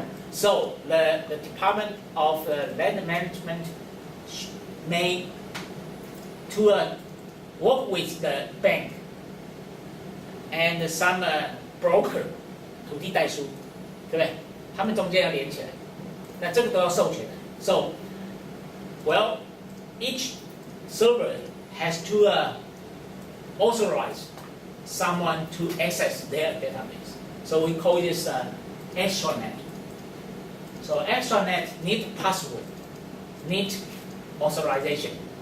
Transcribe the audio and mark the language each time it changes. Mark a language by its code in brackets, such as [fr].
[en] So the Department of Land Management may to work with the bank and some broker [zh] 土地代书，对不对？他们中间要连起来，那这个都要授权的。 [en] So, well, each server has to authorize someone to access their database. So we call this extranet. So extranet need password, need authorization.